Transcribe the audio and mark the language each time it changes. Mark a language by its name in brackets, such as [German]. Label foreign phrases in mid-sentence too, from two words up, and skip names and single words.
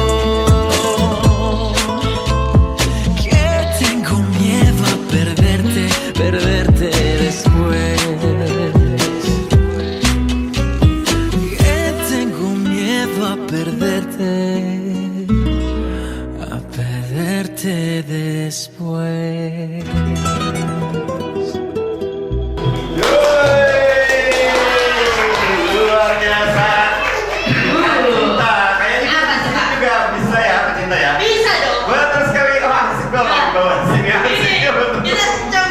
[Spanish] Que tengo miedo a perderte, perderte después. Que tengo miedo a perderte después. [Indonesian] Luar biasa. Cinta, kayaknya Apa tuh, Pak? juga bisa ya, pecinta ya. Bisa dong. Betul sekali. Oh, asik banget di bawah sini. Asik Ini ya, betul. kita coba